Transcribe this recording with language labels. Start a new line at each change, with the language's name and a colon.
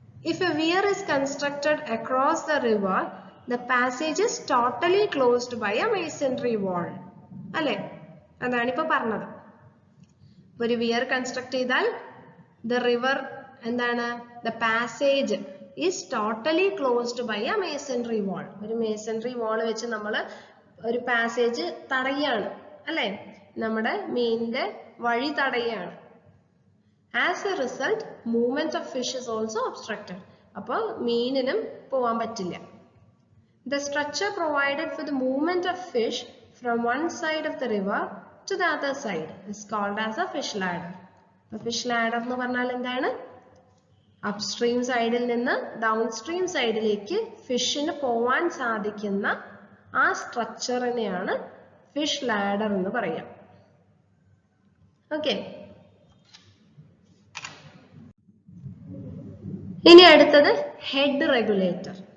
English: If a weir is constructed across the river, the passage is totally closed by a masonry wall.
Malayalam: അല്ലേ? അതാണ് ഇപ്പൊ പറഞ്ഞത്. ഒരു wear construct ചെയ്താൽ
English: the river
Malayalam: എന്താണ്?
English: The passage is totally closed by a masonry wall.
Malayalam: ഒരു masonry wall വെച്ച് നമ്മൾ ഒരു പാസേജ് തടയാണ്, അല്ലേ? നമ്മുടെ മീനിന്റെ വഴി തടയാണ്.
English: As a result, movement of fish is also obstructed.
Malayalam: അപ്പോൾ മീനിനും പോവാൻ പറ്റില്ല.
English: The structure provided for the movement of fish from one side of the river to the other side is called as a fish ladder.
Malayalam: Fish ladder എന്ന് പറഞ്ഞാൽ എന്താണ്? Upstream സൈഡിൽ നിന്ന് downstream സൈഡിലേക്ക് ഫിഷിന് പോവാൻ സാധിക്കുന്ന ആ സ്ട്രക്ചറിനെയാണ് ഫിഷ് ലാഡർ എന്ന് പറയാം. ഓക്കെ, ഇനി അടുത്തത് ഹെഡ് റെഗുലേറ്റർ.